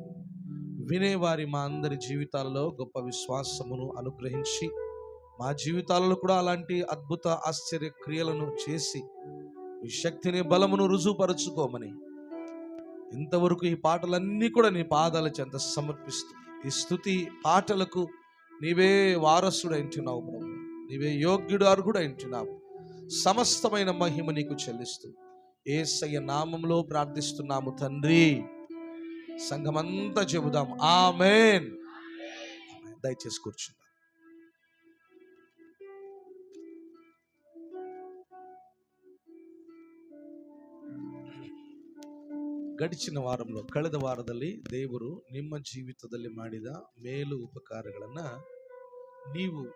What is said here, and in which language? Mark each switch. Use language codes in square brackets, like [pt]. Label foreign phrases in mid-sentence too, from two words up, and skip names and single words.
[te] వినేవారి మా అందరి జీవితాల్లో గొప్ప విశ్వాసమును అనుగ్రహించి మా జీవితాలలో కూడా అలాంటి అద్భుత ఆశ్చర్య క్రియలను చేసి ఈ శక్తిని బలమును రుజువుపరచుకోమని ఇంతవరకు ఈ పాటలన్నీ కూడా నీ పాదాల చెంత సమర్పిస్తూ ఈ స్తుతి పాటలకు నీవే వారసుడు అంటున్నావు ప్రభు. నీవే యోగ్యుడు అర్హుడు అంటున్నావు. సమస్తమైన మహిమ నీకు చెల్లిస్తూ యేసయ్య నామములో ప్రార్థిస్తున్నాము తండ్రి. సంఘమంతా చెబుదాం ఆమేన్. దయచేసి కూర్చుందాం. గడిచిన వారంలో [kn] ಕಳೆದ ವಾರದಲ್ಲಿ ದೇವರು ನಿಮ್ಮ ಜೀವಿತದಲ್ಲಿ ಮಾಡಿದ ಮೇಲು ಉಪಕಾರಗಳನ್ನ ನೀವು